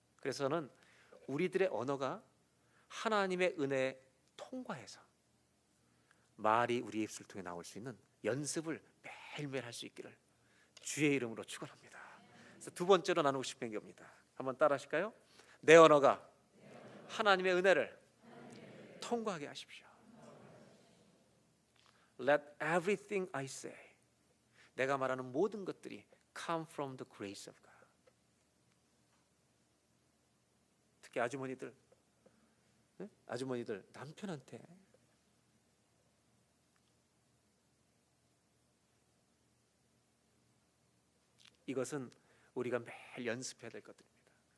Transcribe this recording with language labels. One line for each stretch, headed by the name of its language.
Korean: 그래서 저는 우리들의 언어가 하나님의 은혜에 통과해서 말이 우리 입술 통해 나올 수 있는 연습을 매일매일 할 수 있기를 주의 이름으로 축원합니다. 그래서 두 번째로 나누고 싶은 겁니다. 한번 따라 하실까요? 내 언어가 하나님의 은혜를 통과하게 하십시오.
English: Let everything I say,
Korean: 내가 말하는 모든 것들이
English: come from the grace of God.
Korean: 특히 아주머니들, 아주머니들 남편한테 이것은 우리가 매일 연습해야 될 것들입니다.